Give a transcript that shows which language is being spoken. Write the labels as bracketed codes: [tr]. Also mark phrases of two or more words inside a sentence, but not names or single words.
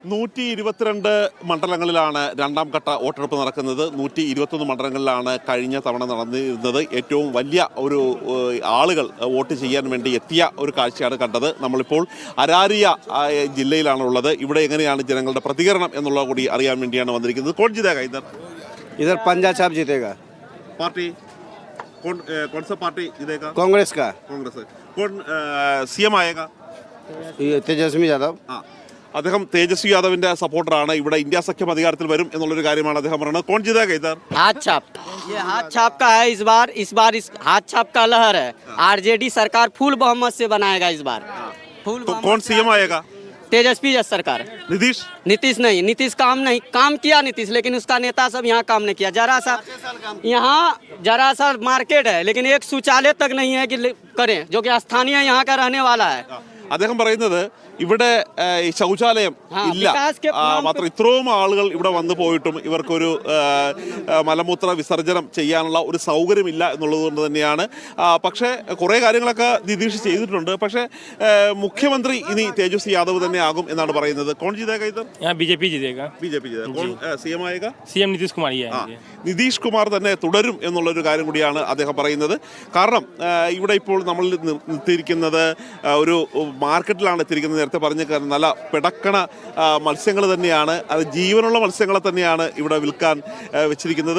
[ml] 122 മണ്ഡലങ്ങളിലാണ് രണ്ടാം ഘട്ട വോട്ടെടുപ്പ് നടക്കുന്നത്. 121 മണ്ഡലങ്ങളിലാണ് കഴിഞ്ഞ തവണ നടന്നിരുന്നത്. ഏറ്റവും വലിയ ഒരു ആളുകൾ വോട്ട് ചെയ്യാൻ വേണ്ടി എത്തിയ ഒരു കാഴ്ചയാണ് കണ്ടത്. നമ്മളിപ്പോൾ അരാരിയ ജില്ലയിലാണുള്ളത്. ഇവിടെ എങ്ങനെയാണ് ജനങ്ങളുടെ പ്രതികരണം എന്നുള്ളത് കൂടി അറിയാൻ വേണ്ടിയാണ് വന്നിരിക്കുന്നത്. [hi] कौन जीतेगा इधर पंजाब साहब जीतेगा। पार्टी कौन सा पार्टी जीतेगा? कांग्रेस का। कांग्रेस। कौन सीएम आएगा? तेजस्वी यादव। [ml] അദ്ദേഹം തേജസ്വി യാദവിന്റെ സപ്പോർട്ടറാണ്. ഇവിടെ ഇന്ത്യ സഖ്യം അധികാരത്തിൽ വരും എന്നുള്ളൊരു കാര്യമാണ് അദ്ദേഹം പറയുന്നത്. [hi] कौन जीतेगा इधर? हाथ छाप, ये हाथ छाप का है इस बार हाथ छाप का लहर है। आरजेडी सरकार फुल बहुमत से बनाएगा इस बार। तो कौन सीएम आएगा? तेजस्वी सरकार। नीतीश नहीं, नीतीश काम किया नीतीश, लेकिन उसका नेता सब यहाँ काम नहीं किया। जरा सा मार्केट है, लेकिन एक शौचालय तक नहीं है कि करें, जो कि स्थानीय यहाँ का रहने वाला है। [ml] അദ്ദേഹം പറയുന്നത് ഇവിടെ ശൗചാലയം ഇല്ല, മാത്രം ഇത്രയും ആളുകൾ ഇവിടെ വന്നു പോയിട്ടും ഇവർക്കൊരു മലമൂത്ര വിസർജനം ചെയ്യാനുള്ള ഒരു സൗകര്യമില്ല എന്നുള്ളത് കൊണ്ട് തന്നെയാണ്. പക്ഷേ കുറേ കാര്യങ്ങളൊക്കെ നിതീഷ് ചെയ്തിട്ടുണ്ട്. പക്ഷേ മുഖ്യമന്ത്രി ഇനി തേജസ്വി യാദവ് തന്നെ ആകും എന്നാണ് പറയുന്നത്. [hi] कौन जीतेगा इधर? बीजेपी जीतेगा। कौन सीएम आएगा? सीएम नीतीश कुमार ही आएंगे। [ml] നിതീഷ് കുമാർ തന്നെ തുടരും എന്നുള്ളൊരു കാര്യം കൂടിയാണ് അദ്ദേഹം പറയുന്നത്. കാരണം ഇവിടെ ഇപ്പോൾ നമ്മൾ നിർത്തിയിരിക്കുന്നത് ഒരു മാർക്കറ്റിലാണ് എത്തിയിരിക്കുന്നത്. നേരത്തെ പറഞ്ഞ നല്ല പിടക്കണ മത്സ്യങ്ങൾ തന്നെയാണ്, അത് ജീവനുള്ള മത്സ്യങ്ങളെ തന്നെയാണ് ഇവിടെ വിൽക്കാൻ വെച്ചിരിക്കുന്നത്.